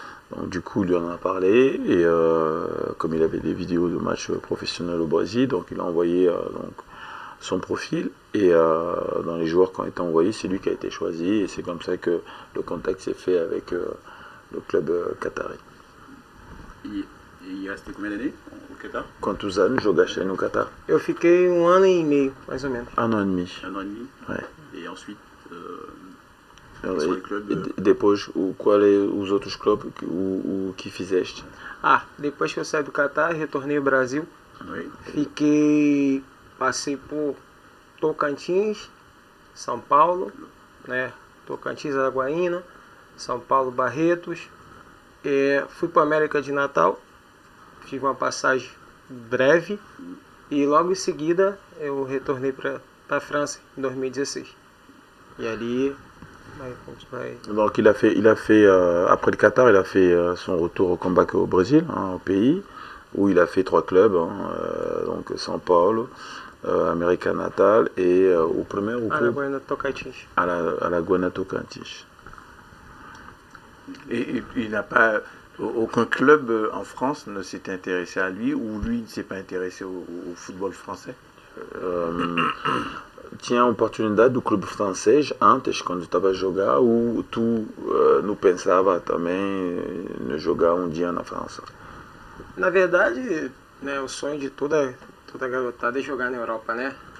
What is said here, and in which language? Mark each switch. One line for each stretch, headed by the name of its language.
French: Donc du coup il lui en a parlé et comme il avait des vidéos de matchs professionnels au Brésil, donc il a envoyé donc, son profil et dans les joueurs qui ont été envoyés, c'est lui qui a été choisi et c'est comme ça que le contact s'est fait le club qatari. E il restait combien d'années au Qatar?
Portuguese: Quantos anos jogaste aí no Qatar? Eu fiquei 1 ano e meio, mais ou menos.
French: Un an et demi. Un an et demi. Ouais. Et ensuite,
Portuguese: E,
French: sur les clubs,
Portuguese: e depois, qual é os outros clubes o que fizeste? Ah, depois que eu saí do Catar, retornei ao Brasil.
French: oui.
Portuguese: Passei por Tocantins, São Paulo, né? Tocantins, Araguaína, São Paulo, Barretos. Fui para a América de Natal, tive uma passagem breve e logo em seguida eu retornei para a França em 2016. E ali vai.
French: Donc il a fait après le Qatar, il a fait son retour au comeback au Brésil, au pays, où il a fait 3 clubs, donc São Paulo, América Natal et au premier au club Araguaína, Tocantins. Alagoas Tocantins. Et il n'a pas. Aucun club en France ne s'est intéressé à lui ou lui ne s'est pas intéressé au football français?
Portuguese: Tinha oportunidade do clube francês antes, quando estava a jogar, ou tu não pensava também em jogar um dia na França? Na verdade, né, o sonho de toda garotada é jogar na Europa, né?